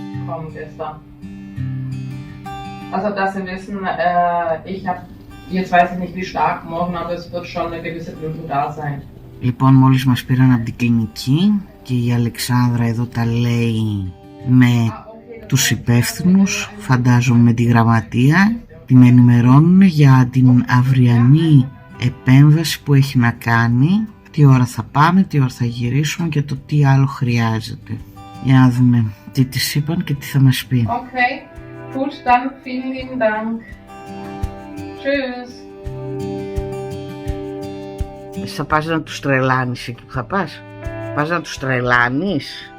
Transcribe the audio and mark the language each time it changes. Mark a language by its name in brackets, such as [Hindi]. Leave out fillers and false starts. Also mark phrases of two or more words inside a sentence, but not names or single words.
[German] bekommen gestern. Also dass Sie wissen, ich habe, jetzt weiß ich nicht wie stark morgen, aber es wird schon eine gewisse Blutung da sein. [Greek] Λοιπόν, μόλις μας πήραν από την κλινική και η Αλεξάνδρα εδώ τα λέει με τους υπεύθυνους, φαντάζομαι με τη γραμματεία, την ενημερώνουν για την αυριανή επέμβαση που έχει να κάνει, τι ώρα θα πάμε, τι ώρα θα γυρίσουμε και το τι άλλο χρειάζεται. Για να δούμε τι της είπαν και τι θα μας πει. [German] Okay, gut, dann vielen lieben Dank. Tschüss. [Greek] Εσύ θα πας να τους τρελάνεις εκεί που θα πας? Πας να τους τρελάνεις?